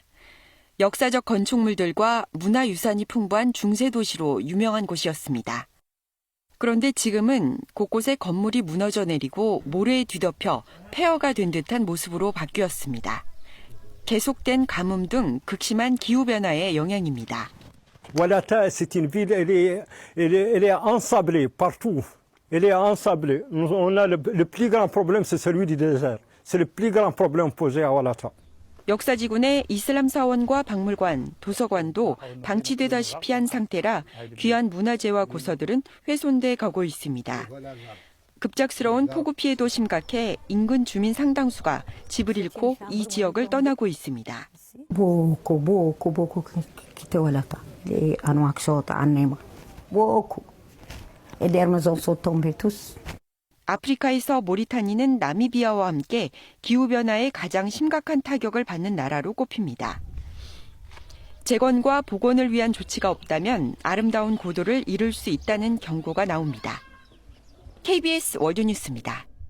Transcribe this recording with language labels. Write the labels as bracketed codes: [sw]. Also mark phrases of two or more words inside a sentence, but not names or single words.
[ko] 역사적 건축물들과 문화유산이 풍부한 중세 도시로 유명한 곳이었습니다. 그런데 지금은 곳곳에 건물이 무너져 내리고 모래에 뒤덮여 폐허가 된 듯한 모습으로 바뀌었습니다. 계속된 가뭄 등 극심한 기후변화의 영향입니다. [fr] Oualata, c'est une ville, elle est ensablée partout. Elle est ensablée. On a le plus grand problème, c'est celui du désert. C'est le plus grand problème posé à Oualata. [ko] 역사지구 내 이슬람 사원과 박물관, 도서관도 방치되다시피 한 상태라 귀한 문화재와 고서들은 훼손돼 가고 있습니다. 급작스러운 폭우 피해도 심각해 인근 주민 상당수가 집을 잃고 이 지역을 떠나고 있습니다. [fr] beaucoup quitté Oualata. Les Nouakchott, Annema. Beaucoup. Et les maisons sont tombées tous. [ko] 아프리카에서 모리타니는 나미비아와 함께 기후변화에 가장 심각한 타격을 받는 나라로 꼽힙니다. 재건과 복원을 위한 조치가 없다면 아름다운 고도를 이룰 수 있다는 경고가 나옵니다. KBS 월드뉴스입니다.